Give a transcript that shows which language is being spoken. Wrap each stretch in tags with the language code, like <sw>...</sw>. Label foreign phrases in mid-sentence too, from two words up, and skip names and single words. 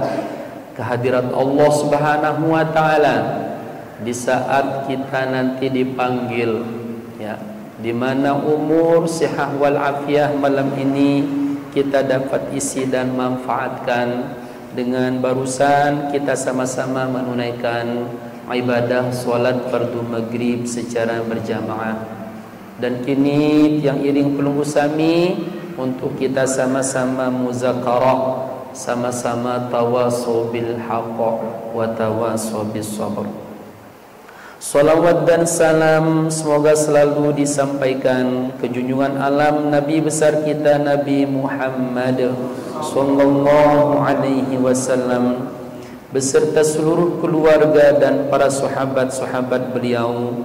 <ms>kehadirat Allah</ms> <ar>سبحانه وتعالى</ar> <ms>di saat kita nanti dipanggil, ya, di mana umur sehat wal afiah malam ini kita dapat isi dan manfaatkan dengan barusan kita sama-sama menunaikan ibadah solat fardu maghrib secara berjamaah. Dan kini yang iring pelunggu sami untuk kita sama-sama muzakarah, sama-sama</ms> <ar>تواصوا بالحق وتواصوا بالصبر.</ar> <ms>Salawat dan salam semoga selalu disampaikan ke junjungan alam Nabi besar kita Nabi Muhammad</ms> <ar>صلى الله عليه وسلم</ar> <ms>beserta seluruh keluarga dan para sahabat-sahabat beliau.</ms>